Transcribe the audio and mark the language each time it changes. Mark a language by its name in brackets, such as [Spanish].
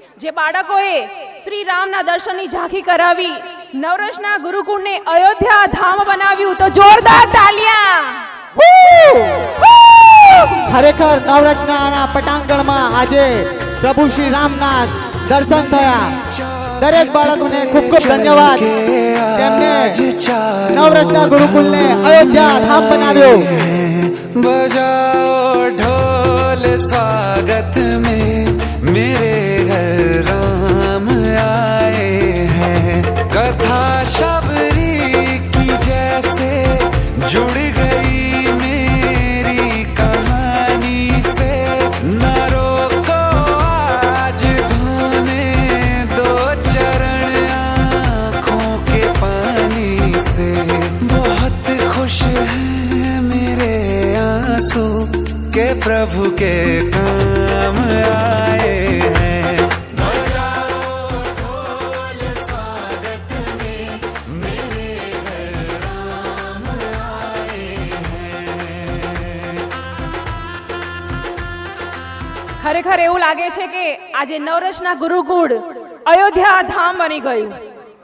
[Gujarati] જે બાળકોએ શ્રી રામના દર્શનની ઝાંખી કરાવી, નવરસના ગુરુકુળને અયોધ્યા ધામ બનાવ્યું, તો જોરદાર તાલિયા. ખરેખર નવરચનાના પટાંગણમાં આજે પ્રભુ શ્રી રામના દર્શન થયા. દરેક બાળકોને ખૂબ ખૂબ ધન્યવાદ. તેમને નવરચના ગુરુકુળને અયોધ્યા ધામ બનાવ્યો. [Hindi] बजाओ ढोल स्वागत में मेरे घर राम आए हैं। कथा शबरी की जैसे जुड़ गई मेरी कहानी से। न रोको आज धोने दो चरण आँखों के पानी से। बहुत खुश हैं मेरे आंसू के प्रभु के काम आए हैं। बजाओ ढोल स्वागत में मेरे घर राम आए हैं। [Gujarati] ખરેખર એવું લાગે છે કે આજે નવરસના ગુરુકુળ અયોધ્યા ધામ બની ગયું.